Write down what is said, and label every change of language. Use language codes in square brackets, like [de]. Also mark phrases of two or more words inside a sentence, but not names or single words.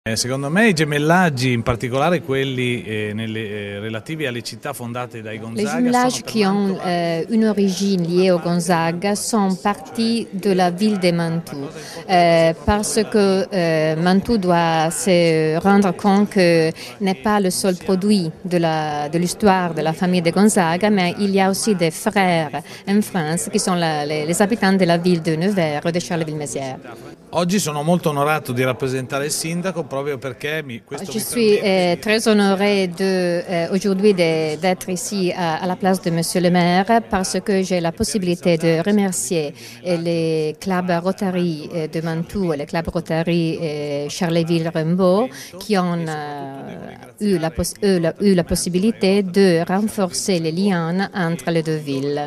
[it] Secondo me i gemellaggi, in particolare quelli relativi alle città fondate dai [fr] Les Gonzaga, jumelages qui ont une origine liée au Gonzaga sont partis de la ville de Mantoue, parce que Mantoue doit se rendre compte que n'est pas le seul produit de l'histoire de la famille de Gonzaga, mais il y a aussi des frères en France qui sont les habitants de la ville de Nevers et de Charleville-Mézières. [it] Oggi sono molto onorato di rappresentare il sindaco proprio perché questo [fr] Je [it] mi [fr] suis [it] permette. [fr] très honorée aujourd'hui d'être ici à la place de Monsieur le maire parce que j'ai la possibilité de remercier les clubs Rotary de Mantoue et les clubs Rotary Charleville-Rembault qui ont eu la possibilité de renforcer les liens entre les deux villes.